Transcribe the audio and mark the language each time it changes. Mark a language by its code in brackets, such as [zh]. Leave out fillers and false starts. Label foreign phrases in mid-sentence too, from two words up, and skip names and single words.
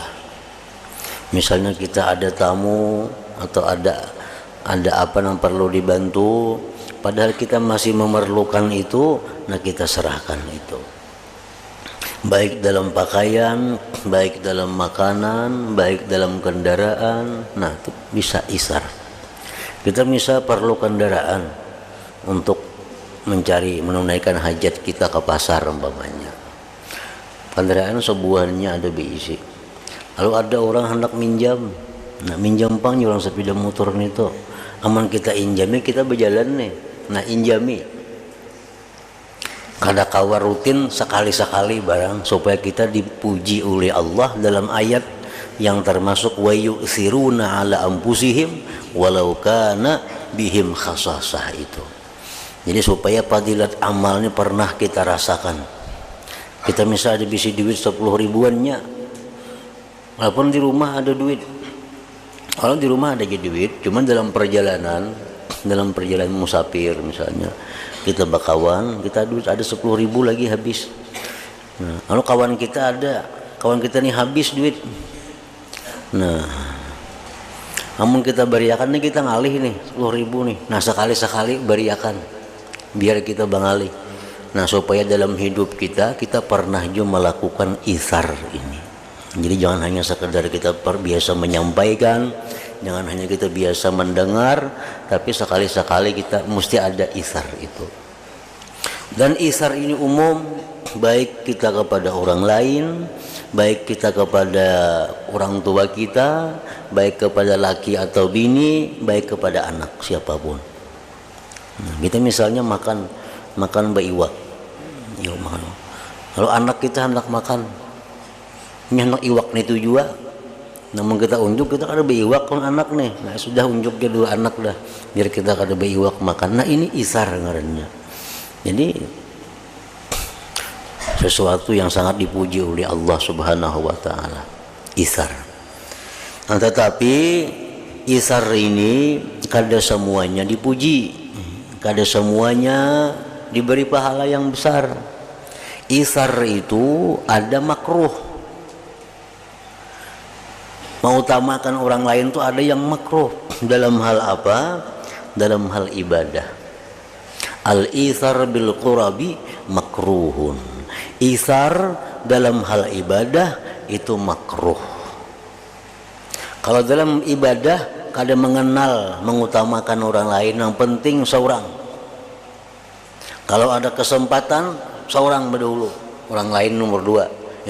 [bjn] Misalnya kita ada tamu atau ada apa yang perlu dibantu, padahal kita masih memerlukan itu, nah kita serahkan itu. Baik dalam pakaian, baik dalam makanan, baik dalam kendaraan, nah itu bisa isar. Kita bisa perlu kendaraan untuk menunaikan hajat kita ke pasar umpamanya. Kendaraan sebuahnya ada berisi. Lalu ada orang hendak minjam, nah minjam pang orang sepeda motor itu, aman kita injami, kita berjalan nih, nah injami. Kada kawa rutin sekali-sekali barang supaya kita dipuji oleh Allah dalam ayat yang termasuk [ar] ويؤثرون على أنفسهم ولو كان بهم خصاصة [bjn] itu. Jadi supaya fadilat amalnya pernah kita rasakan. Kita misalnya ada bisi duit 10 ribuannya, walaupun di rumah ada duit. Kalau di rumah ada duit, cuman dalam perjalanan musafir misalnya, kita bakawan, kita duit ada 10 ribu lagi habis. Nah, kalau kawan kita nih habis duit. Nah, namun kita beriakan nih, kita ngalih nih 10 ribu nih. Nah sekali-sekali beriakan, biar kita bangalih. Nah supaya dalam hidup kita pernah juga melakukan isar ini. Jadi jangan hanya sekedar kita biasa menyampaikan, jangan hanya kita biasa mendengar, tapi sekali-sekali kita mesti ada isar itu. Dan isar ini umum, baik kita kepada orang lain, baik kita kepada orang tua kita, baik kepada laki atau bini, baik kepada anak siapapun. Nah, kita misalnya makan baiwak, yuk makan. Kalau anak kita hendak makan, ini hendak iwak nih tujuan, namun kita unjuk, kita ada baiwak kan anak nih, nah sudah unjuk dia 2 anak dah, biar kita ada baiwak makan. Nah ini isar ngarannya. Jadi sesuatu yang sangat dipuji oleh Allah [ar] سبحانه وتعالى, [bjn] isar. Nah, tetapi isar ini kada semuanya dipuji, kada semuanya diberi pahala yang besar. Isar itu ada makruh, mengutamakan orang lain itu ada yang makruh. Dalam hal apa? Dalam hal ibadah. [ar] الإيثار بالقرب مكروه. [bjn] Isar dalam hal ibadah itu makruh. Kalau dalam ibadah kada mengenal mengutamakan orang lain, yang penting seorang. Kalau ada kesempatan seorang berdahulu, orang lain nomor 2.